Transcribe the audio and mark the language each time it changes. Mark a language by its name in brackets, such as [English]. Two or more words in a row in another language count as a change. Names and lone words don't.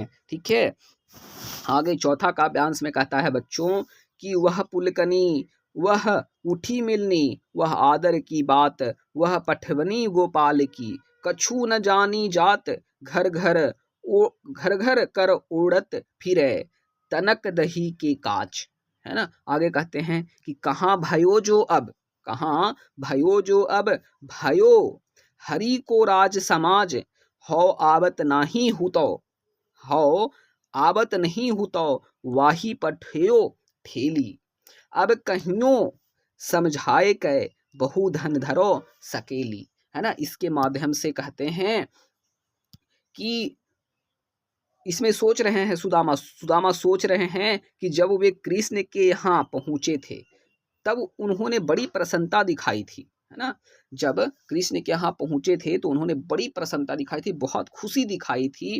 [Hindi] ठीक है, आगे चौथा काव्यांश में कहता है बच्चों कि [Braj] वह पुलकनी, वह उठी मिलनी, वह आदर की बात, वह पठवनी गोपाल की, कछु न जानी जात, घर घर घर घर कर ओढ़त फिरे, तनक दही के काच। [Hindi] है ना? आगे कहते हैं कि [Braj] कहाँ भयो जो अब, कहाँ भयो जो अब, भयो हरि को राज समाज, हौ आवत नाही हुतो, हौ आवत नहीं हुतो, वाही पठयो ठेली, अब कहियो समझाए कै, बहु धन धरो सकेली। [Hindi] है ना? इसके माध्यम से कहते हैं कि इसमें सोच रहे हैं सुदामा सोच रहे हैं कि जब वे कृष्ण के यहाँ पहुँचे थे तब उन्होंने बड़ी प्रसन्नता दिखाई थी। है ना? जब कृष्ण के यहाँ पहुँचे थे तो उन्होंने बड़ी प्रसन्नता दिखाई थी, बहुत खुशी दिखाई थी।